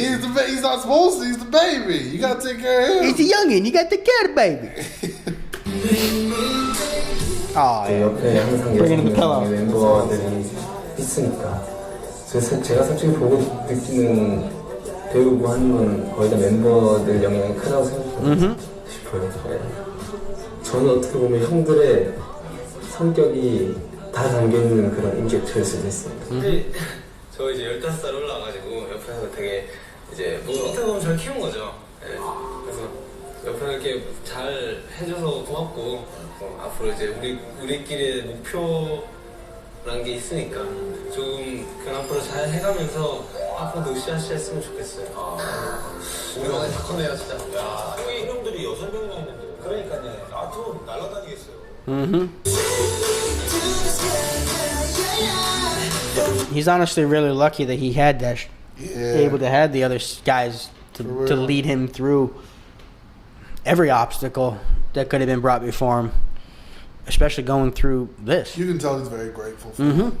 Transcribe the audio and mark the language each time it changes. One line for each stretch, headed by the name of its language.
English: He's not supposed to. He's the baby. You gotta take care of him. He's the youngin'. You got to take care of the baby. Oh, yeah.
Korean: 옆에 항상
English: Bring it in the pillow.
Korean: 멤버들이 있으니까 제가 솔직히 보고 느끼는 배우고 하는 건 거의 다 멤버들 영향이 크다고 생각하고 싶어요. 저는 어떻게 보면 형들의 성격이 다 담겨있는 그런 인격체일 수도 있습니다. 근데 저 이제 15살 올라와가지고 옆에서 되게 이제 뭐 어떻게 보면 저를 키운 거죠. 네. 그래서 옆에서 이렇게 잘 해줘서 고맙고 앞으로 이제 우리끼리의 목표란 게 있으니까 좀 그냥 앞으로 잘 해가면서 앞으로도 으쌰으쌰 했으면 좋겠어요. 우리가 다 커내야 진짜. 야, 여기 이놈들이 6명이나 있는데. 그러니까요. 앞으로 날아다니겠어요.
English: He's honestly really lucky that he had that, able to have the other guys to lead him through every obstacle that could have been brought before him, especially going through this. You can tell he's very grateful for it.